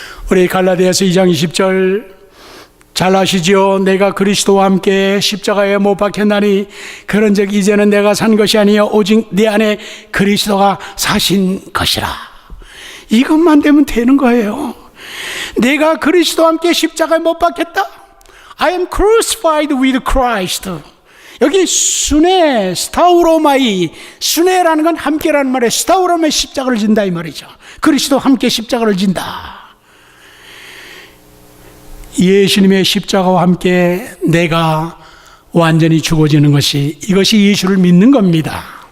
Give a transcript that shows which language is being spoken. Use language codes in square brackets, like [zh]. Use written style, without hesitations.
[ko] 우리 갈라디아서 2장 20절 잘 아시지요? 내가 그리스도와 함께 십자가에 못 박혔나니 그런즉 이제는 내가 산 것이 아니요 오직 내 안에 그리스도가 사신 것이라. 이것만 되면 되는 거예요. 내가 그리스도와 함께 십자가에 못 박혔다. [en] I am crucified with Christ. [ko] 여기 수네, 스타우로마이, 수네라는 건 함께라는 말이에요. 스타우로마이 십자가를 진다 이 말이죠. 그리스도 함께 십자가를 진다. 예수님의 십자가와 함께 내가 완전히 죽어지는 것이, 이것이 예수를 믿는 겁니다.